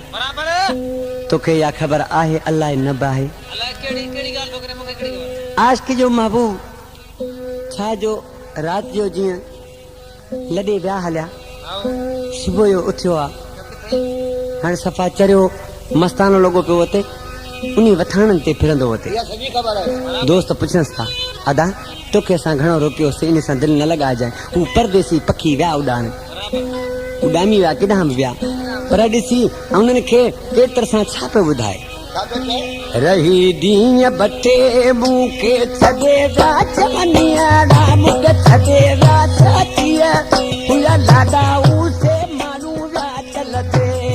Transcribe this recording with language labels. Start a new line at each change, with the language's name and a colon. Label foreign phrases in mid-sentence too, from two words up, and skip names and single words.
Sindhi: तो के या खबर आहे अल्लाह न बाहे अल्लाह केड़ी गाल तो करे मके केड़ी खबर आज के जो महबूब छा जो रात जो जी लडे व्या हलिया सुबह जो उठियो आ हाणे सफ़ा चरियो मस्तानो लोगो पियो वते उन्हीं वथाणनि ते फिरंदो वते दोस्त पुछंस था अदा तोखे असां घणो रोकियो से इन सां दिलि न लॻाइजांइ हू परदेसी पखी विया उॾाण उॾामी विया केॾांहुं बि विया पर ॾिसी उन्हनि खे केतिरे सां छा पियो ॿुधाए रही दींहं बटे मूंखे छॾे विया चवनियाड़ा मूंखे छॾे विया छातीअ हुया लाॾा उसे माण्हू विया चलते